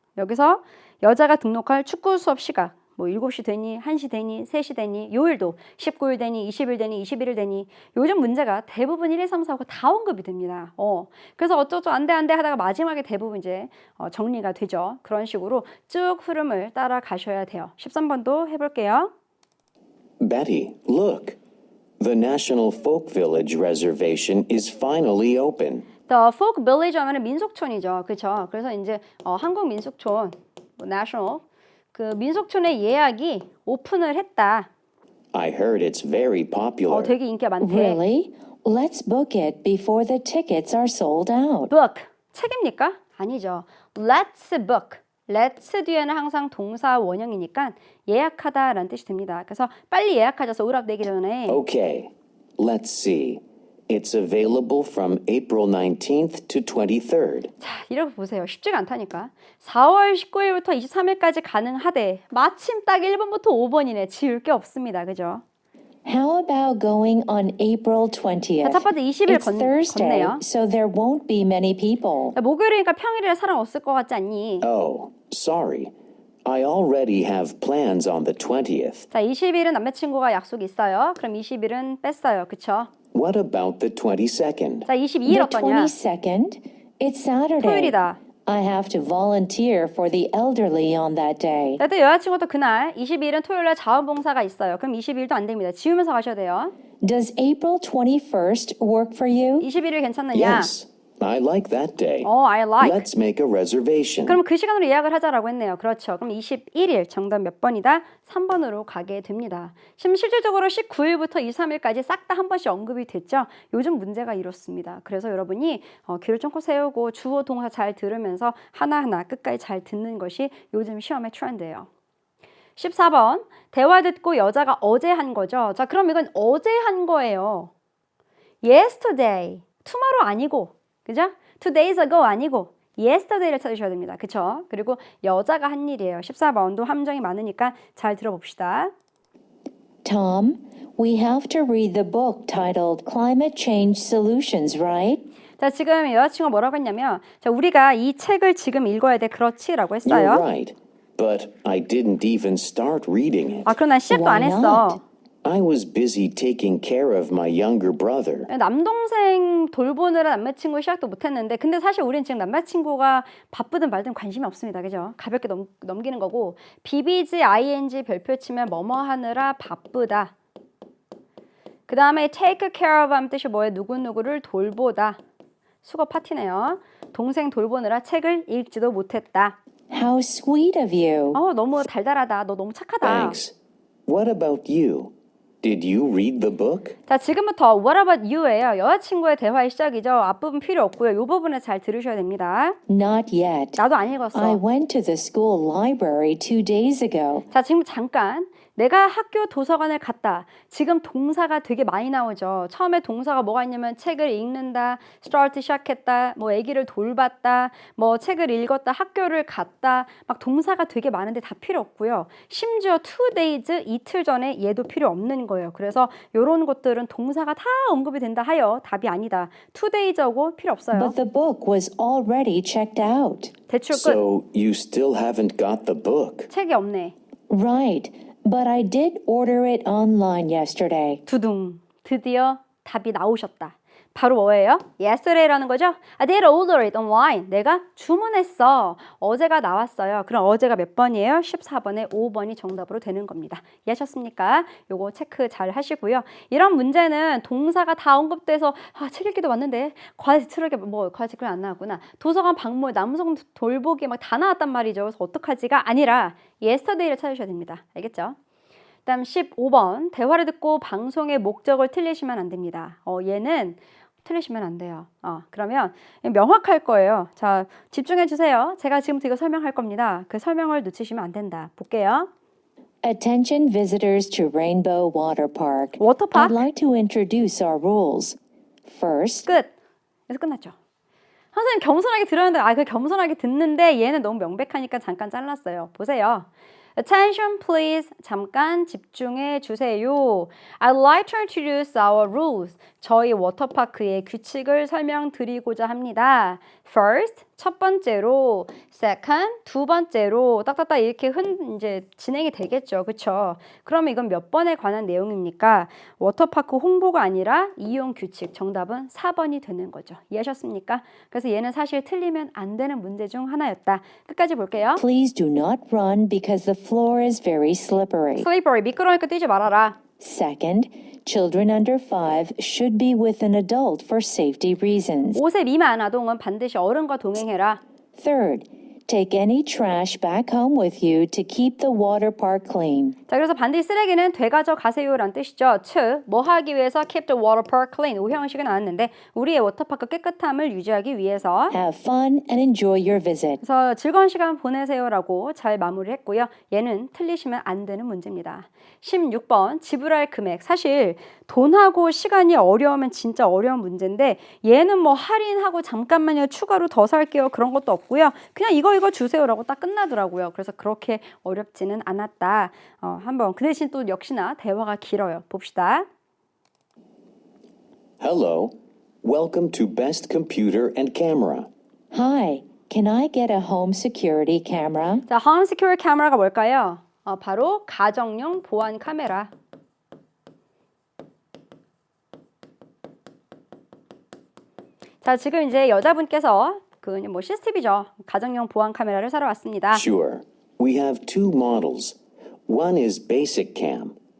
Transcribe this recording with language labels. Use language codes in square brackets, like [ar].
[ko] 여기서 여자가 등록할 축구 수업 시각 뭐 7시 되니, 1시 되니, 3시 되니, 요일도 19일 되니, 20일 되니, 21일 되니 요즘 문제가 대부분 1, 2, 3, 4, 5가 다 언급이 됩니다. 그래서 어쩌죠 안 돼 하다가 마지막에 대부분 이제 정리가 되죠. 그런 식으로 쭉 흐름을 따라가셔야 돼요. 13번도 해볼게요. [en] Betty, look. The National Folk Village reservation is finally open. [ko] The Folk Village 하면은 민속촌이죠. 그렇죠? 그래서 이제 한국 민속촌, National 그 민속촌의 예약이 오픈을 했다. [en] I heard it's very popular. [ko] 되게 인기가 많대. [en] Really? Let's book it before the tickets are sold out. Book [ko] 책입니까? 아니죠. [en] Let's book. [ko] Let's 뒤에는 항상 동사 원형이니까 예약하다라는 뜻이 됩니다. 그래서 빨리 예약하셔서 의랍 내기 전에 [en] Okay. Let's see. It's available from April 19th to 23rd. [ko] 자, 이렇게 보세요. 쉽지가 않다니까. 4월 19일부터 23일까지 가능하대. 마침 딱 1번부터 5번이네. 지울 게 없습니다. 그죠? [en] How about going on April 20th? [ko] 자, 첫 번째 20일 [en] It's Thursday, [ko] 건네요. [en] so there won't be many people. [ko] 자, 목요일이니까 평일이라 사람 없을 것 같지 않니? [en] Oh, sorry. I already have plans on the 20th. [ko] 자, 20일은 남자친구가 약속이 있어요. 그럼 20일은 뺐어요. 그쵸? [en] What about the 22nd? [ko] 자, 22일 [en] The [ko] 어떠냐? [en] 22nd? It's Saturday. [ko] 토요일이다. [en] I have to volunteer for the elderly on that day. [ko] 자, 또 여자친구도 그날 22일은 토요일날 자원봉사가 있어요. 그럼 22일도 안 됩니다. 지우면서 가셔야 돼요. [en] Does April 21st work for you? [ko] 21일 괜찮느냐? [en] Yes, I like that day. I like. Let's make a reservation. [ko] 그럼 그 시간으로 예약을 하자라고 했네요. 그렇죠. 그럼 21일 정답 몇 번이다? 3번으로 가게 됩니다. 지금 실질적으로 19일부터 23일까지 싹 다 한 번씩 언급이 됐죠. 요즘 문제가 이렇습니다. 그래서 여러분이 귀를 쫑긋 세우고 주어 동사 잘 들으면서 하나하나 끝까지 잘 듣는 것이 요즘 시험의 트렌드예요. 14번 대화 듣고 여자가 어제 한 거죠. 자, 그럼 이건 어제 한 거예요. Yesterday, tomorrow 아니고 그죠? [en] 2 days ago [ko] 아니고 yesterday를 찾으셔야 됩니다. 그쵸? 그리고 여자가 한 일이에요. 14번도 함정이 많으니까 잘 들어봅시다. [en] Tom, we have to read the book titled Climate Change Solutions, right? [ko] 자, 지금 여자친구가 뭐라고 했냐면 자, 우리가 이 책을 지금 읽어야 돼. 그렇지? 라고 했어요. [en] right, but I didn't even start reading it. [ko] 아, 그럼 난 시작도 안 [en] Why [ko] 했어. [en] not? I was busy taking care of my younger brother. [ko] 남동생 돌보느라 남자친구 시작도 못했는데 근데 사실 우리는 지금 남자친구가 바쁘든 말든 관심이 없습니다. 그죠? 가볍게 넘기는 거고 BBG, ING 별표 치면 뭐뭐 하느라 바쁘다. 그 다음에 take care of 하면 뜻이 뭐예요? 누구누구를 돌보다. 수거 파티네요. 동생 돌보느라 책을 읽지도 못했다. [en] How sweet of you. [ko] 너무 달달하다. 너 너무 착하다. [en] Thanks. What about you? Did you read the book? [ko] 자, 지금부터 What about you예요. 여자친구의 대화의 시작이죠. 앞부분 필요 없고요. 이 부분을 잘 들으셔야 됩니다. [en] Not yet. [ko] 나도 안 [en] I [ko] 읽었어. [en] went to the school library 2 days ago. [ko] 자, 지금 잠깐. 내가 학교 도서관을 갔다. 지금 동사가 되게 많이 나오죠. 처음에 동사가 뭐가 있냐면 책을 읽는다, start 시작했다, 뭐 아기를 돌봤다, 뭐 책을 읽었다, 학교를 갔다. 막 동사가 되게 많은데 다 필요 없고요. 심지어 2 days, 이틀 전에 얘도 필요 없는 거예요. 그래서 이런 것들은 동사가 다 언급이 된다 하여 답이 아니다. 2 days하고 필요 없어요. [en] But the book was already checked out. [ko] 대출 끝. [en] So you still haven't got the book. [ko] 책이 없네. [en] Right, but I did order it online yesterday. [ko] 두둥. 드디어 답이 나오셨다. 바로 뭐예요? Yesterday라는 거죠? [en] I did order it online. [ko] 내가 주문했어. 어제가 나왔어요. 그럼 어제가 몇 번이에요? 14번에 5번이 정답으로 되는 겁니다. 이해하셨습니까? 요거 체크 잘 하시고요. 이런 문제는 동사가 다 언급돼서 책 읽기도 왔는데 과제 제출하게 과제 제출 안 나왔구나. 도서관 방문, 남성 돌보기 막 다 나왔단 말이죠. 그래서 어떡하지가 아니라 yesterday를 찾으셔야 됩니다. 알겠죠? 그다음 15번 대화를 듣고 방송의 목적을 틀리시면 안 됩니다. 얘는 틀리시면 안 돼요. 그러면 명확할 거예요. 자, 집중해 주세요. 제가 지금부터 이거 설명할 겁니다. 그 설명을 놓치시면 안 된다. 볼게요. [en] Attention visitors to Rainbow Water Park. [ko] 워터파크 [en] I'd like to introduce our rules. First, [ko] 끝. 그래서 끝났죠. 선생님 겸손하게 들었는데 그 겸손하게 듣는데 얘는 너무 명백하니까 잠깐 잘랐어요. 보세요. [en] Attention please. [ko] 잠깐 집중해 주세요. [en] I'd like to introduce our rules. [ko] 저희 워터파크의 규칙을 설명드리고자 합니다. First, 첫 번째로, second, 두 번째로 딱딱딱 이렇게 이제 진행이 되겠죠. 그렇죠? 그러면 이건 몇 번에 관한 내용입니까? 워터파크 홍보가 아니라 이용 규칙. 정답은 4번이 되는 거죠. 이해하셨습니까? 그래서 얘는 사실 틀리면 안 되는 문제 중 하나였다. 끝까지 볼게요. [en] please do not run because the floor is very slippery. [ko] Slippery, 미끄러우니까 뛰지 말아라. [en] Second, children under 5 should be with an adult for safety reasons. [ko] 5세 미만 아동은 반드시 어른과 동행해라. [en] Third, take any trash back home with you to keep the water park clean. [ko] 자, 그래서 반드시 쓰레기는 되가져 가세요라는 뜻이죠. 즉, 뭐 하기 위해서 [en] keep the water park clean. [ko] 오형식이 나왔는데 우리의 워터파크 깨끗함을 유지하기 위해서 [en] Have fun and enjoy your visit. [ko] 그래서 즐거운 시간 보내세요라고 잘 마무리했고요. 얘는 틀리시면 안 되는 문제입니다. 16번 지불할 금액. 사실 돈하고 시간이 어려우면 진짜 어려운 문제인데 얘는 뭐 할인하고 잠깐만요 추가로 더 살게요 그런 것도 없고요. 그냥 이거 주세요라고 딱 끝나더라고요. 그래서 그렇게 어렵지는 않았다. 한번 그 대신 또 역시나 대화가 길어요. 봅시다. [en] Hello. Welcome to Best Computer and Camera. Hi, can I get a home security camera? [ko] 자, Home Secure Camera가 뭘까요? 바로 가정용 보안 카메라. 자, 지금 이제 여자분께서 뭐 CCTV죠. 가정용 보안 카메라를 사러 왔습니다. [en] Sure. We have two models. One is Basic Cam.